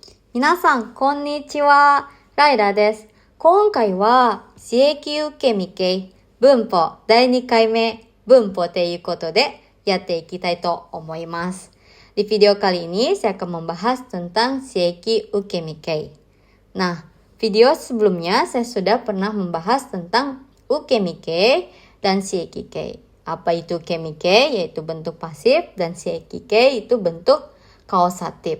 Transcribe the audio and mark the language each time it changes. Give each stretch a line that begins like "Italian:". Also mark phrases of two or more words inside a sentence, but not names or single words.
Japanese: 皆さん、こんにちは。ライラです。今回は、刺激受け身系文法第2回目文法ということでやっていきたいと思います。
Indonesian: Di video kali ini saya akan membahas tentang seiki ukemikei. Nah, video sebelumnya saya sudah pernah membahas tentang ukemikei dan seikikei. Apa itu ukemikei? Yaitu bentuk pasif dan seikikei itu bentuk kausatif.